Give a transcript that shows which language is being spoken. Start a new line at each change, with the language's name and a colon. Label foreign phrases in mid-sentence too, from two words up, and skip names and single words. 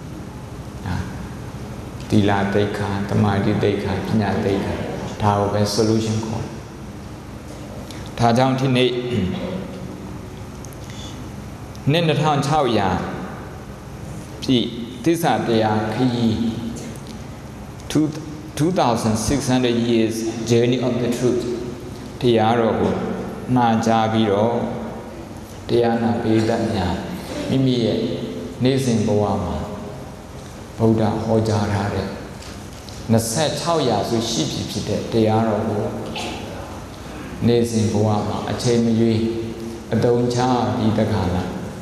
Burmese: သီလသိက္ခာတမာတိသိက္ခာပညာသိက္ခာဒါကိုပဲ solution ခေါ်ဒါကြောင့်ဒီနေ့ နှစ်2600ပြည့်သစ္စာတရားခရီး
English: 2600 years journey of the truth
Burmese: တရားတော်ကိုနာကြားပြီး တော့တရားနာပိဋကများမိမိရဲ့နေ့စဉ်ဘဝမှာဗုဒ္ဓဟောကြားထားတဲ့26ရာစုရှိပြီဖြစ်တဲ့တရားတော်ကိုနေ့စဉ်ဘဝမှာအချိန်မရွေးအသုံးချပြီးတခါလား